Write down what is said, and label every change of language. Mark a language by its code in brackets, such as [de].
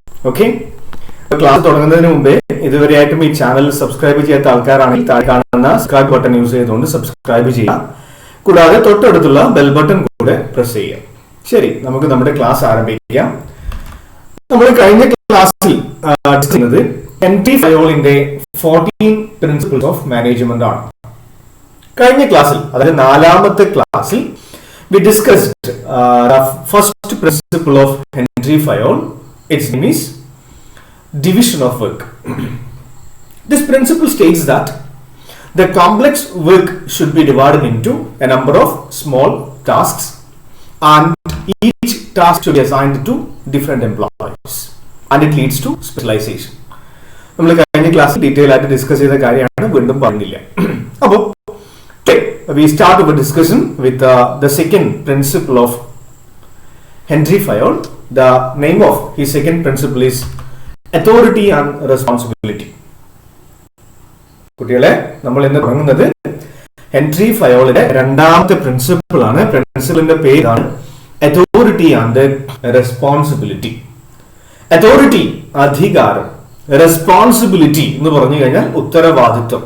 [ml] Okay, class തുടങ്ങുന്നതിന് മുമ്പേ ഇതുവരെയായിട്ടും ഈ ചാനൽ സബ്സ്ക്രൈബ് ചെയ്യാത്ത ആൾക്കാരാണെങ്കിൽ താഴെ കാണുന്ന സബ്സ്ക്രൈബ് ബട്ടൺ യൂസ് ചെയ്തുകൊണ്ട് സബ്സ്ക്രൈബ് ചെയ്യുക. കൂടാതെ തൊട്ടടുത്തുള്ള ബെൽ ബട്ടൺ കൂടെ പ്രസ് ചെയ്യുക. ശരി, നമുക്ക് നമ്മുടെ ക്ലാസ് ആരംഭിക്കാം. നമ്മൾ കഴിഞ്ഞ ക്ലാസ്സിൽ ചെയ്യുന്നത് ഹെൻറി ഫയോളിന്റെ 14 പ്രിൻസിപ്പിൾസ് ഓഫ് മാനേജ്മെന്റ് ആണ്. കഴിഞ്ഞ ക്ലാസ്സിൽ, അതായത് 4ാമത്തെ ക്ലാസ്സിൽ, [en] we discussed the first principle of Henry Fayol. Its name is division of work. This principle states that the complex work should be divided into a number of small tasks and each task should be assigned to different employees and it leads to specialization. [ml] നമ്മൾ കഴിഞ്ഞ ക്ലാസ്സിൽ detail ആയിട്ട് discuss ചെയ്ത കാര്യമാണ്, വീണ്ടും പറഞ്ഞില്ല. [en] അപ്പോൾ we start our discussion with the second principle of Henry Fayol. The name of his second principle is authority and responsibility. [ml] കുട്ടികളെ, നമ്മൾ ഇന്ന് തുടങ്ങുന്നത് ഹെൻറി ഫയോളിന്റെ 2ാമത്തെ പ്രിൻസിപ്പിൾ ആണ്. പ്രിൻസിപ്പിളിന്റെ പേരാണ് അതോറിറ്റി ആൻഡ് റെസ്പോൺസിബിലിറ്റി. അതോറിറ്റി അധികാരം, റെസ്പോൺസിബിലിറ്റി എന്ന് പറഞ്ഞു കഴിഞ്ഞാൽ ഉത്തരവാദിത്വം.